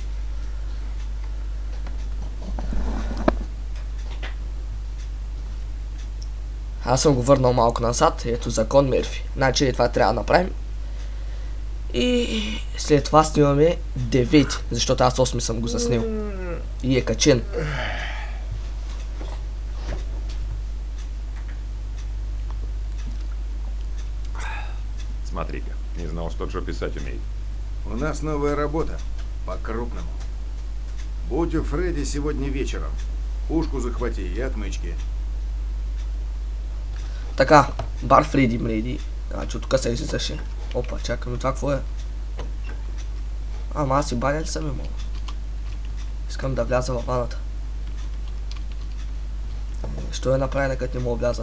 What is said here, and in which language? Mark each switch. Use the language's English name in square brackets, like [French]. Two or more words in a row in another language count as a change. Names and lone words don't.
[Bulgarian] Аз съм го върнал малко назад, ето закон Мерфи. Значи това трябва да направим. И след това снимаме 9, защото аз 8 съм го заснил. И е качен. [Russian] Смотри-ка, не знал, что Джо писать умеет. У нас новая работа. По-крупному. Будь у Фредди сегодня вечером. Пушку захвати и отмычки. [Bulgarian] Така, бар Фреди Мреди. Значи от тук се излизаше. Опа, чакай, но това какво е? Ама аз и баня ли съм имал? Искам да вляза във ваната. Що е направено, като не мога вляза?